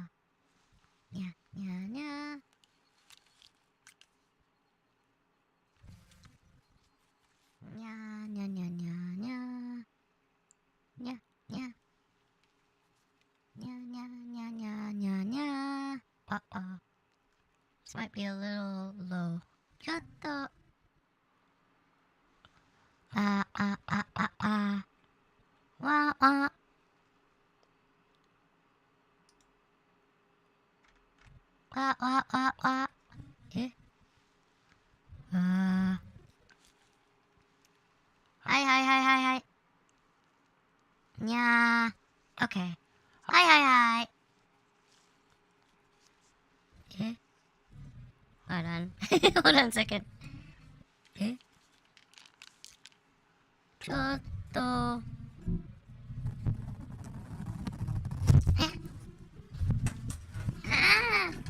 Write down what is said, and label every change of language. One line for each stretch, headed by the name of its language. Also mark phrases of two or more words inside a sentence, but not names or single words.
English: Nya, nya, nya. Nya, nya, nya, nya, nya. Nya, nya. Nya, nya, nya, nya, nya, nya. Uh-oh. This might be a little low. Chatto. Wah, wah. Wah, wah, wah, wah. Eh? Hi, hi, hi, hi, hi. Nya. Okay. Hi, hi, hi. Eh? Hold on. Hold on a second. Eh? Chotto. Eh? Ah!